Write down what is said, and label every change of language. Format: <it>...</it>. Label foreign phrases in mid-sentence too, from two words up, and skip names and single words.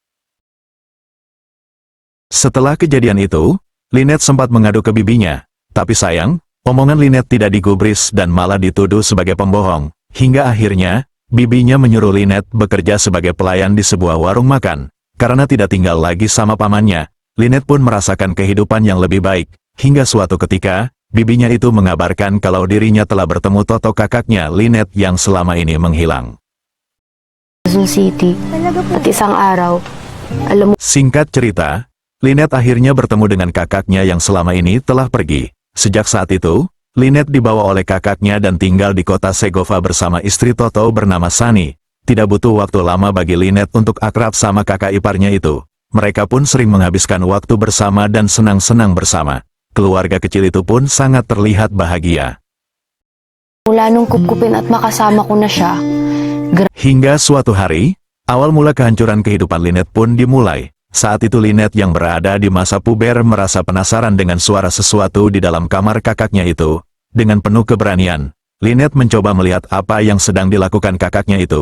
<id>Setelah kejadian itu, Lynette sempat mengadu ke bibinya, tapi sayang, omongan Lynette tidak digubris dan malah dituduh sebagai pembohong, hingga akhirnya, bibinya menyuruh Lynette bekerja sebagai pelayan di sebuah warung makan. Karena tidak tinggal lagi sama pamannya, Lynette pun merasakan kehidupan yang lebih baik, hingga suatu ketika, bibinya itu mengabarkan kalau dirinya telah bertemu Toto kakaknya Lynette yang selama ini menghilang.</id> <tl>Quezon City. At isang araw, alam mo.</tl> <id>Singkat cerita, Lynette akhirnya bertemu dengan kakaknya yang selama ini telah pergi. Sejak saat itu, Lynette dibawa oleh kakaknya dan tinggal di kota Segova bersama istri Toto bernama Sunny. Tidak butuh waktu lama bagi Lynette untuk akrab sama kakak iparnya itu. Mereka pun sering menghabiskan waktu bersama dan senang-senang bersama. Keluarga kecil itu pun sangat terlihat bahagia.</id> <tl>Mula nung kupkupin at makasama ko na siya,</tl> <id>Hingga suatu hari, awal mula kehancuran kehidupan Lynette pun dimulai. Saat itu Lynette yang berada di masa puber merasa penasaran dengan suara sesuatu di dalam kamar kakaknya itu. Dengan penuh keberanian, Lynette mencoba melihat apa yang sedang dilakukan kakaknya itu.</id>